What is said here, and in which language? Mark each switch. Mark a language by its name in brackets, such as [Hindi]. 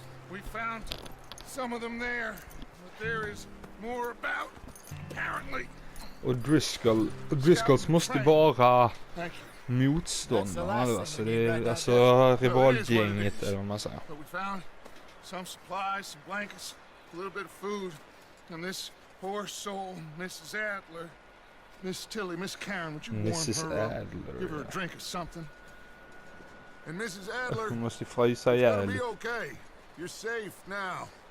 [English] We found some of them there, but there is more about, apparently. [Swedish] Och Driscolls måste vara motståndarna, alltså det är alltså rivalgänget eller vad man säger. [English] But we found some supplies, some blankets, a little bit of food, and this poor soul, Mrs. Adler, Miss Tilly, Miss Karen, would you warm her up? Give her a drink or something. And Mrs. Adler, [Swedish] hon måste frysa ihjäl. [English] be okay. You're safe now.